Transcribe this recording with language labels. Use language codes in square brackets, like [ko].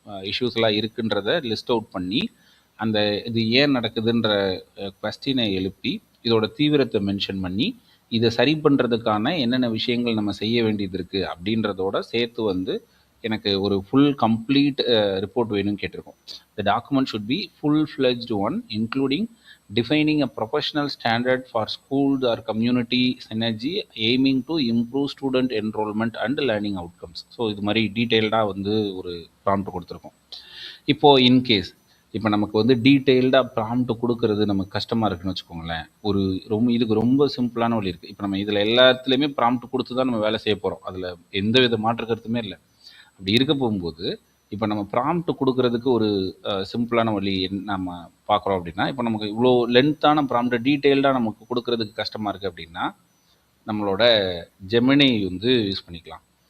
[ta] இஷ்யூஸ்லாம் இருக்குன்றத list out பண்ணி அந்த இது ஏன் நடக்குதுன்ற கொஸ்டினை எழுப்பி இதோட தீவிரத்தை மென்ஷன் பண்ணி இதை சரி பண்ணுறதுக்கான என்னென்ன விஷயங்கள் நம்ம செய்ய வேண்டியது இருக்குது அப்படின்றதோட சேர்த்து வந்து எனக்கு ஒரு ஃபுல் கம்ப்ளீட் ரிப்போர்ட் வேணும்னு கேட்டிருக்கோம். [en] The document should be full fledged one including defining a professional standard for schools or community synergy aiming to improve student enrollment and learning outcomes. [ta] So இது மாதிரி டீட்டெயில்டாக வந்து ஒரு ப்ராம்ப்ட் கொடுத்துருக்கோம். இப்போது இன்கேஸ் இப்போ நமக்கு வந்து டீட்டெயில்டாக ப்ராம்ப்ட் கொடுக்கறது நமக்கு கஷ்டமாக இருக்குன்னு வச்சுக்கோங்களேன். இதுக்கு ரொம்ப சிம்பிளான வழி இருக்குது. இப்போ நம்ம இதில் எல்லாத்துலேயுமே ப்ராம்ப்ட் கொடுத்து தான் நம்ம வேலை செய்ய போகிறோம். அதில் எந்த வித மாற்று கருத்துமே இல்லை. அப்படி இருக்க போகும்போது இப்போ நம்ம ப்ராம்ப்ட் கொடுக்கறதுக்கு ஒரு சிம்பிளான வழி நம்ம பார்க்குறோம் அப்படின்னா, இப்போ நமக்கு இவ்வளோ லென்த்தான ப்ராம்ப்ட் டீட்டெயில்டாக நமக்கு கொடுக்கறதுக்கு கஷ்டமாக இருக்குது அப்படின்னா, நம்மளோட ஜெமினி வந்து யூஸ் பண்ணிக்கலாம்.